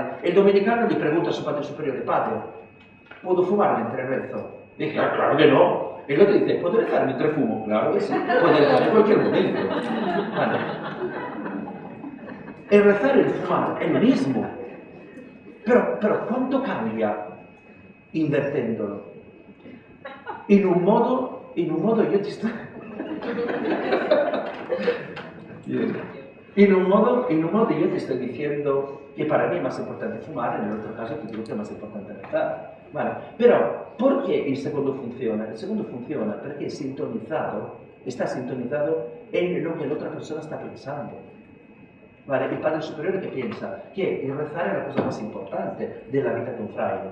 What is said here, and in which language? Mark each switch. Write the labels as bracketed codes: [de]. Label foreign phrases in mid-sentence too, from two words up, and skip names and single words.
[es] El dominicano le pregunta a su padre superiore: padre, ¿puedo fumar mentre rezo? Dije: ah, claro que no. Y el otro dice: ¿puedo rezar mientras fumo? Claro que sí, puede rezar en cualquier momento. ¿Vale? El rezar y el fumar es lo mismo. Pero ¿cuánto cambia invertiéndolo? [it] In un modo io ti sto... In un modo io ti [es] estoy diciendo que para mí es más importante fumar, en el otro caso te digo que es más importante rezar. Vale. Pero, ¿por qué el segundo funciona? El segundo funciona porque está sintonizado en lo que la otra persona está pensando. Vale. El Padre Superiore que piensa que el rezar es la cosa más importante de la vida de un fraile.